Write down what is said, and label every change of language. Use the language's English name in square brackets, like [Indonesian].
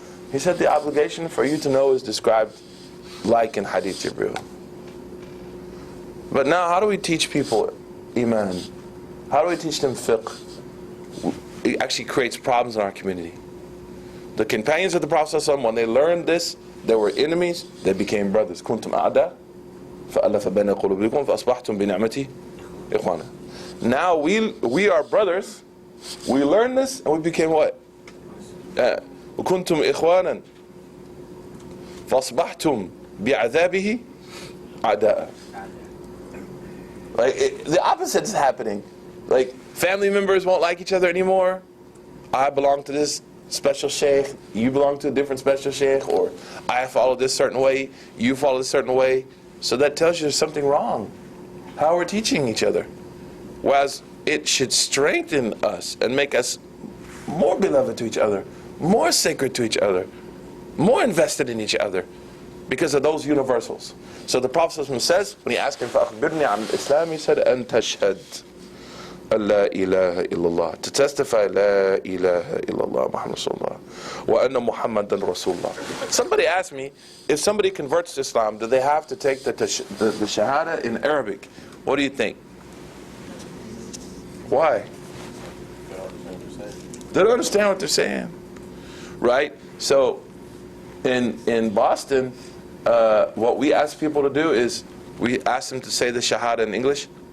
[English] He said, the obligation for you to know is described like in Hadith Jibreel. But now, how do we teach people Iman? How do we teach them fiqh? It actually creates problems in our community. The companions of the Prophet ﷺ, when they learned this, they were enemies, they became brothers. [Arabic] كنتم أعداء فألف بين قلوبكم فأصبحتم بنعمتي إخوانا. [English] Now we are brothers. We learned this and we became what? [Arabic] وكنتم إخوانا فأصبحتم بعذابه أعداء. [English] The opposite is happening. Family members won't like each other anymore. I belong to this special sheikh, you belong to a different special sheikh, or I follow this certain way, you follow this certain way. So that tells you there's something wrong. How we're teaching each other. Whereas it should strengthen us and make us more beloved to each other, more sacred to each other, more invested in each other, because of those universals. So the Prophet says, when he asked him, [Arabic] فَأَخْبِرْنِي عَنِ الْإِسْلَامِ, [English] he said, [Arabic] أَن تَشْهَدْ أَلَّا إِلَهَ إِلَّا اللَّهِ, [English] to testify, [Arabic] لَا إِلَهَ إِلَّا اللَّهِ مُحَمَّدٌ رَسُولُ اللَّهِ وَأَنَّ مُحَمَّدًا رَسُولُ اللَّهِ. [English] Somebody asked me, if somebody converts to Islam, do they have to take the Shahada in Arabic? What do you think? Why? They don't understand what they're saying. Right? So, in Boston, what we ask people to do is, we ask them to say the Shahada in English.